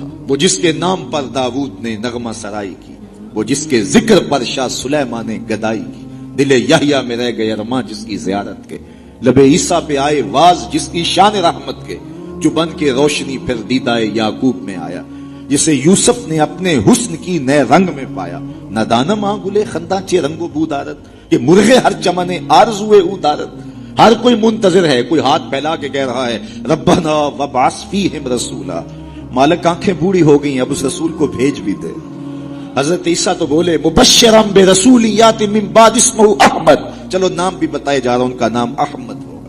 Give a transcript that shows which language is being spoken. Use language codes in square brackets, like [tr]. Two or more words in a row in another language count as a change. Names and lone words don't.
[ur] وہ جس کے نام پر داؤد نے نغمہ سرائی کی، وہ جس کے ذکر پر شاہ سلیمان نے گدائی کی، دل یحییٰ میں رہ گئے ارماں جس کی زیارت کے، لب عیسیٰ پہ آئے واز جس کی شان رحمت کے، جو بن کے روشنی پھر دیدہ یعقوب میں آیا، جسے یوسف نے اپنے حسن کی نئے رنگ میں پایا۔ [fa] نہ دانم آنگلے خنداں چے رنگ و بودارت کہ مرغے ہر چمنے آرزوئے او دارت۔ [ur] ہر کوئی منتظر ہے، کوئی ہاتھ پھیلا کے کہہ رہا ہے [ar] ربنا وابعث فیہم رسولا۔ [ur] مالک آنکھیں بوڑھی ہو گئی، اب اس رسول کو بھیج بھی دے۔ حضرت عیسیٰ تو بولے [ar] مبشرا برسول یات من بعد اسمہ احمد، [ur] چلو نام بھی بتائے جا رہا، ان کا نام احمد ہوگا۔